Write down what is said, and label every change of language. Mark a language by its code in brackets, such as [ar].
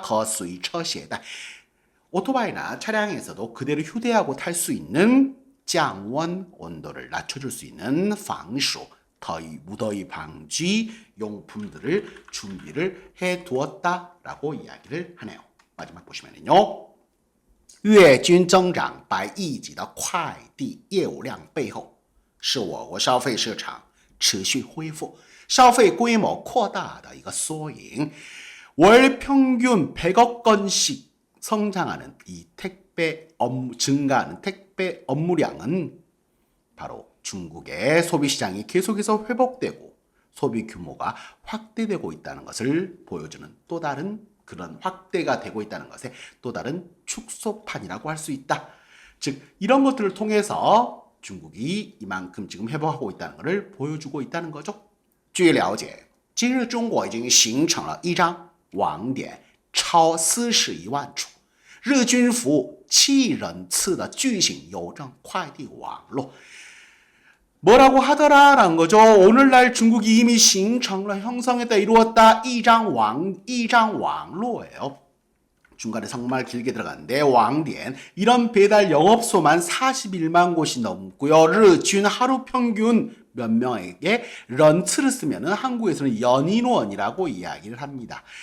[ko] 거수이 처시에다 오토바이나 차량에서도 그대로 휴대하고 탈 수 있는降温 온도를 낮춰줄 수 있는 방수 더위 무더위 방지 용품들을 준비를 해 두었다라고 이야기를 하네요. 마지막 보시면은요. [zh] 月均增长100亿级的快递业务量背后是我国消费市场持续恢复消费规模扩大的一个缩影. [ko] 월 평균 100억 건씩 성장하는 이 택배 업무 증가하는 택배 업무량은 바로 중국의 소비 시장이 계속해서 회복되고 소비 규모가 확대되고 있다는 것을 보여주는 또 다른 그런 확대가 되고 있다는 것의 또 다른 축소판이라고 할 수 있다. 즉 이런 것들을 통해서 중국이 이만큼 지금 회복하고 있다는 것을 보여주고 있다는 거죠. [zh] 据了解今日中国已经形成了一张网点超41万处日均服务7亿人次的巨型邮政快递网络 [ko] 뭐라고 하더라라는 거죠. 오늘날 중국이 이미 [zh] 形成了 [ko] 형성했다 이루었다 [zh] 一张网络 [ko] 예요. 중간에 정말 길게 들어갔는데 왕디엔 이런 배달 영업소만 41만 곳이 넘고요. 르준 하루 평균 몇 명에게 런츠를 쓰면 한국에서는 연인원이라고 이야기를 합니다.